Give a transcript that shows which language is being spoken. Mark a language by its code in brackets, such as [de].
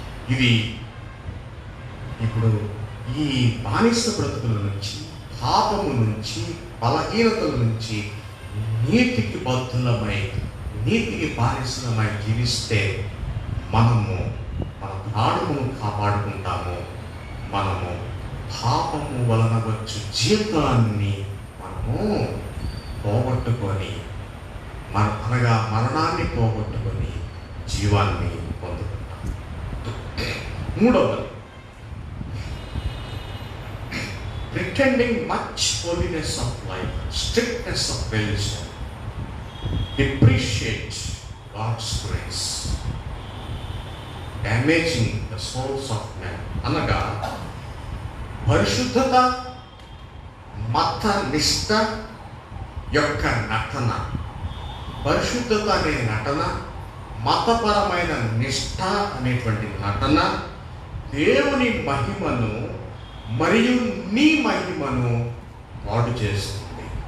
[te] ఇది ఇప్పుడు ఈ బానిస బ్రతుకుల నుంచి, పాపము నుంచి, బలహీనతల నుంచి నీతికి బద్ధులమై, నీతికి బానిసలమై జీవిస్తే మనము మన ప్రాణమును కాపాడుకుంటాము. మనము పాపము వలన వచ్చు జీవితాన్ని మనము పోగొట్టుకొని, అనగా మరణాన్ని పోగొట్టుకొని జీవాన్ని పొందుకుంటాం. [en] మూడవది, pretending much holiness of life, strictness of religion, depreciate God's grace, damaging the souls of men. [te] అనగా పరిశుద్ధత, మత నిష్ట యొక్క నటన. పరిశుద్ధత అనే నటన, మతపరమైన నిష్ట అనేటువంటి నటన దేవుని మహిమను మరియు నీ మహిమను పాడు చేస్తుంది.